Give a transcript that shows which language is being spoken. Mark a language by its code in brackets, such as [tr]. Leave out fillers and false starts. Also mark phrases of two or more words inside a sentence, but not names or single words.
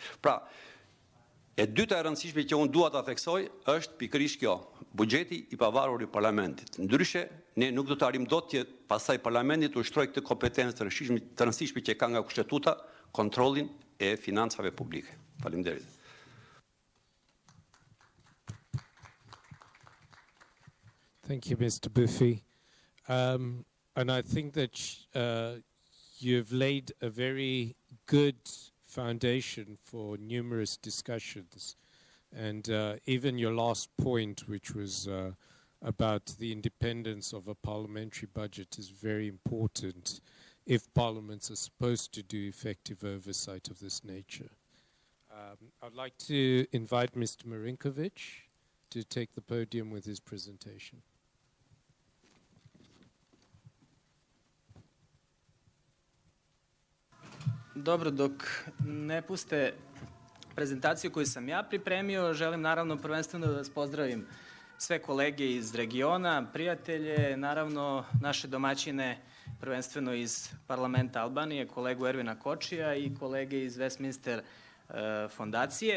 [sq] Pra, e dyta e rëndësishme që unë dua ta theksoj është pikërisht kjo, buxheti I pavarur I parlamentit. Ndryshe, ne nuk do të arrijmë dot që pastaj parlamenti të ushtrojë këtë kompetencë të rëndësishme që ka nga kushtetuta, kontrollin e financave publike. Faleminderit. [en] Thank you, Mr. Buffy. And I think that you've laid a very good foundation for numerous discussions. And even your last point, which was about the independence of a parliamentary budget, is very important if parliaments are supposed to do effective oversight of this nature. I'd like to invite Mr. Marinkovic to take the podium with his presentation. [sr] Dobro, dok ne puste prezentaciju koju sam ja pripremio, želim naravno prvenstveno da vas pozdravim sve kolege iz regiona, prijatelje, naravno naše domaćine prvenstveno iz parlamenta Albanije, kolegu Ervina Kočija I kolege iz Westminster fondacije.